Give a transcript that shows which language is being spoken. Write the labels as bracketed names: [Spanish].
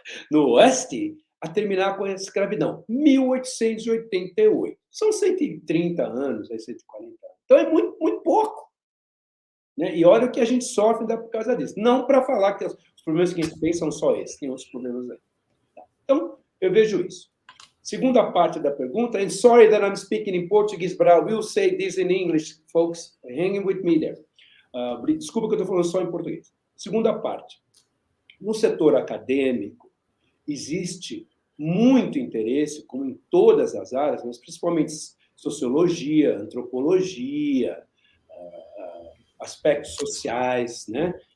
[Portuguese] No Oeste, a terminar com a escravidão. 1888. São 130 anos, 140 anos. Então é muito, muito pouco. Né? E olha o que a gente sofre por causa disso. Não para falar que os problemas que a gente tem são só esses, tem outros problemas aí. Então, eu vejo isso. Segunda parte da pergunta, [English] and sorry that I'm speaking in Portuguese, but I will say this in English, folks. Hanging with me there. [Portuguese] Desculpa que eu estou falando só em português. Segunda parte. No setor acadêmico, existe muito interesse, como em todas as áreas, mas principalmente sociologia, antropologia, aspectos sociais, né?